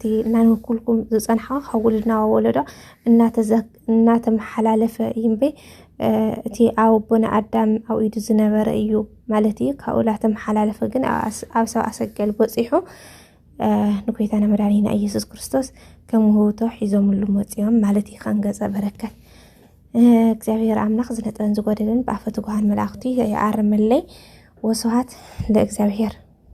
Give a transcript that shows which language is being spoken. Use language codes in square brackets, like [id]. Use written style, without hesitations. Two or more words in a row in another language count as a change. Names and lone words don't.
[ti] ናንኩልኩም ዝጸንሐ ካብ ውልድና ወለዶ እናተመሓላለፈ ይምበይ እቲ ኣቦና ኣዳም ኣብ ኢዱ ዝነበረ እዩ ማለት እዩ ካብኡ ላተመሓላለፈ ግን ኣብ ሰብኣ ሰገል በፂሑ ንጎይታና መድኃኒና ኢየሱስ ክርስቶስ ከም ውህብቶ ሒዞምሉ መጽኦም ማለት እዩ ከንገጸ በረከት እግዚአብሔር አምላክ ዝነጠን ዝጎደለን በአፈ ትጓሃን መላእክቱ ይዓርመለይ [gez] ወስብሐት ለእግዚአብሔር